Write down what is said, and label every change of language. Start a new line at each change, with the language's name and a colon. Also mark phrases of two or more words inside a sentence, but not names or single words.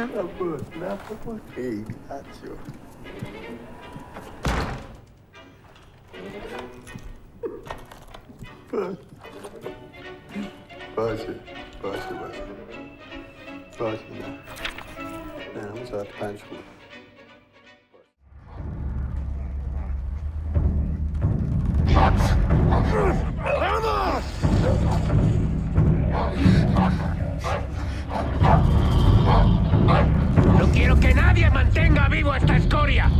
Persian: نه بابا خیلی بد شد. باشه نه همون ساعت 5 بود.
Spanish: No quiero que nadie mantenga vivo esta escoria.